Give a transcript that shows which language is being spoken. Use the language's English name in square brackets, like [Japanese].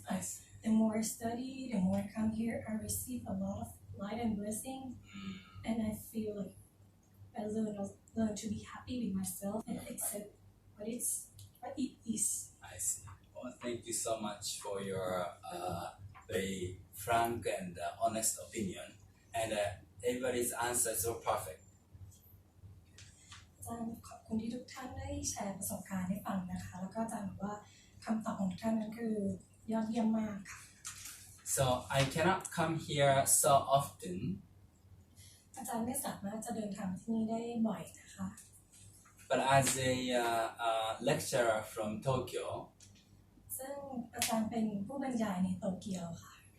[English] But the more I study, the more I come here, I receive a lot of light and blessing, and I feel like I learn to be happy with myself and accept what it is. I see. Well, thank you so much for your very frank and honest opinion, and everybody's answers were perfect. [Thai] อาจารย์ขอบคุณที่ทุกท่านได้แชร์ประสบการณ์ให้ฟังนะคะแล้วก็อาจารย์บอกว่าคำตอบของทุกท่านนั้นคือยอดเยี่ยมมากค่ะ [English] So I cannot come here so often, [Thai] อาจารย์ไม่สามารถจะเดินทางที่นี่ได้บ่อยนะคะ [English] but as a lecturer from Tokyo, [Thai] ซึ่งอาจารย์เป็นผู้บรรยายในโตเกียวค่ะ